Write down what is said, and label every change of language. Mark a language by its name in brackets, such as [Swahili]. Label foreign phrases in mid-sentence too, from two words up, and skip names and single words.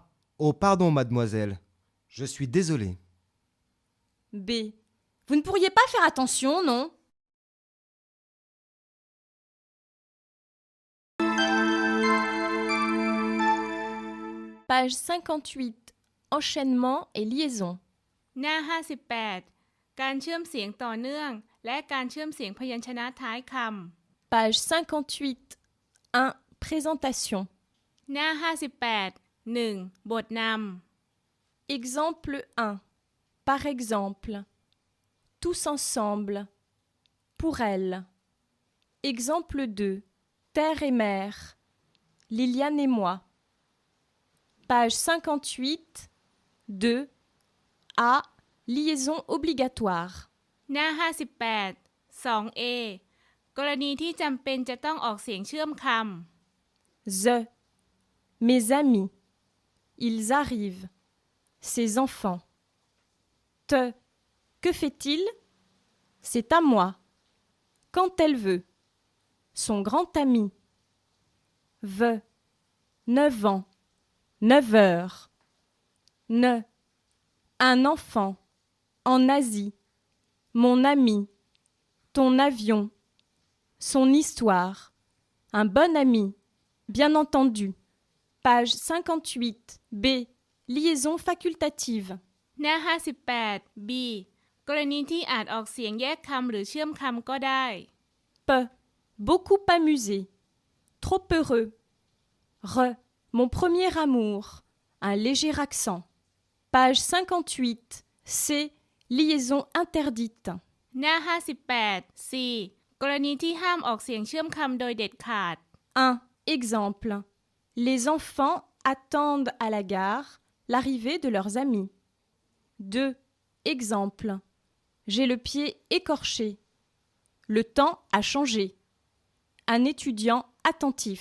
[French] Oh pardon mademoiselle, je suis désolé. B. Vous ne pourriez pas faire attention, non? Page 58. Enchaînement et liaison. [Thai] หน้า 58 การเชื่อมเสียงต่อเนื่องและการเชื่อมเสียงพยัญชนะท้ายคำ [French] Page 58. 1. Présentation. [Thai] หน้า 58 1. บทนำ [French] Exemple 1. Par exemple. Tous ensemble. Pour elle. Exemple 2. Terre et mer. Liliane et moi. Page 58. 2. A. Liaison obligatoire. [Thai] หน้า 58 2A กรณีที่จำเป็นจะต้องออกเสียงเชื่อมค The. [French] Mes amis. Ils arrivent. ses enfants. Te, que fait-il? C'est à moi. Quand elle veut. Son grand ami. Ve, 9 ans, 9 heures. Ne, un enfant, en Asie. Mon ami, ton avion, son histoire. Un bon ami, bien entendu. Page 58, B. Liaison facultative. [Thai] หน้า 58 B กรณีที่อาจออกเสียงแยกคำหรือเชื่อมคำก็ได้ [French] P. Beaucoup amusé. Trop heureux. Re. Mon premier amour. Un léger accent. Page 58, C. Liaison interdite. [Thai] หน้า 58 C กรณีที่ห้ามออกเสียงเชื่อมคำโดยเด็ดขาด [French] 1. Exemple. Les enfants attendent à la gare l'arrivée de leurs amis. 2. Exemple. J'ai le pied écorché. Le temps a changé. Un étudiant attentif.